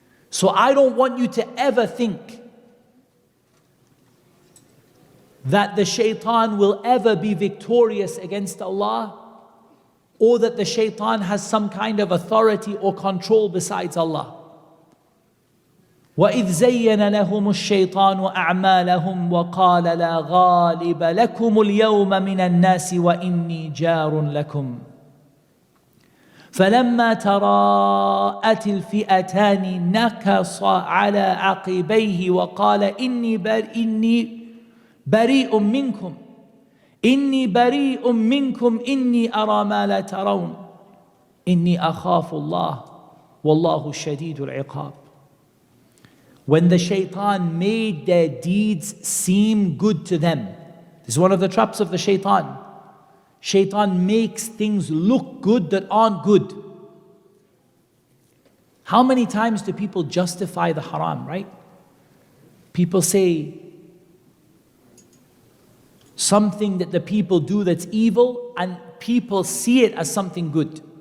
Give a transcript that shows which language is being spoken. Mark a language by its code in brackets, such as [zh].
[en] So I don't want you to ever think that the shaitan will ever be victorious against Allah, or that the shaitan has some kind of authority or control besides Allah. [ar] وَإِذْ زَيَّنَ لَهُمُ الشَّيْطَانُ أَعْمَالَهُمْ وَقَالَ لَا غَالِبَ لَكُمُ الْيَوْمَ مِنَ النَّاسِ وَإِنِّي جَارٌ لَكُمْ فَلَمَّا تَرَاءَتِ الْفِئَتَانِ نَكَصَ عَلَى عَقِبَيْهِ وَقَالَ إِنِّي بريء منكم إني بريء منكم إني أرى ما لا ترون إني أخاف الله والله شديد العقاب. [en] When the shaitan made their deeds seem good to them, this is one of the traps of the shaitan. Shaitan makes things look good that aren't good. How many times do people justify the haram, right? People say something that the people do that's evil, and people see it as something good.